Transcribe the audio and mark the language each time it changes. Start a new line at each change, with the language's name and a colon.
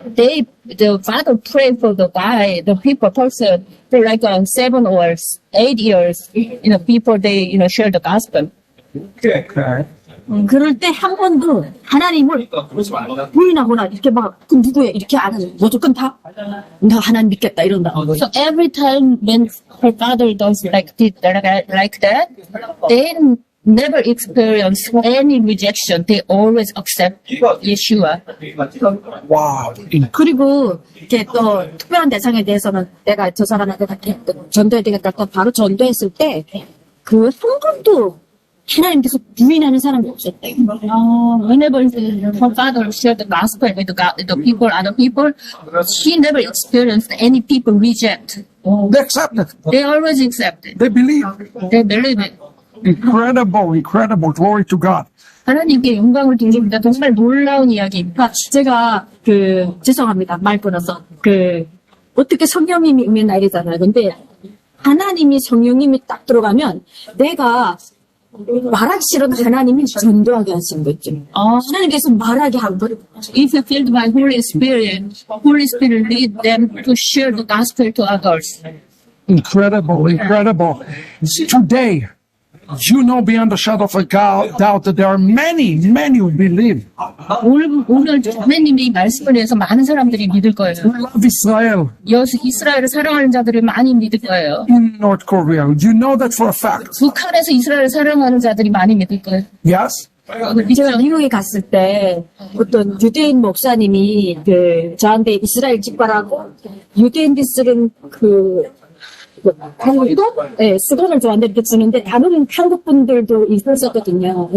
English: The father prayed for the guy, the person for like 7 or 8 years, before they, share the gospel. Okay.
Korean: 그럴 때 한 번도 하나님을 부인하거나 이렇게 막 그 누구야 이렇게 안 하죠. 무조건 다 나 하나님 믿겠다 이런다.
English: So every time when her father does like that, they never experience any rejection. They always accept Yeshua. Wow.
Korean: 그리고 이렇게 또 특별한 대상에 대해서는 내가 저 사람한테 전도해야 되겠다. 또 바로 전도했을 때 그 한 번도 하나님께서 부인하는 사람이 없었대요.
English: Whenever her father shared the gospel with the people, other people, he never experienced any people reject. They accept it. They always accept it. They believe. They believe it. Incredible, incredible. Glory to God.
Korean: 하나님께 영광을 드립니다. 정말 놀라운 이야기입니다. 제가 죄송합니다. 말 끊어서 어떻게 성령님이 임한 날이잖아요. 근데 하나님이 성령님이 딱 들어가면 내가 말하기 싫어도 하나님이 전도하게 하시는 거 있죠. 하나님께서 말하게 한 거예요.
English: If you filled by Holy Spirit lead them to share the gospel to others. Incredible, incredible. Today, you know beyond a shadow of a doubt that there are many, many who believe.
Korean: 오늘 하나님의 이 말씀을 위해서 많은 사람들이 믿을 거예요.
English: Love Israel
Korean: 이스라엘을 사랑하는 자들이 많이 믿을 거예요.
English: in North Korea. You know that for a fact.
Korean: 북한에서 이스라엘을 사랑하는 자들이 많이 믿을 거예요.
English: Yes?
Korean: 제가 미국에 갔을 때 어떤 유대인 목사님이 저한테 이스라엘 직발하고 유대인들 쓰는 수건을 저한테 이렇게 주는데 다른 한국 분들도 있었거든요.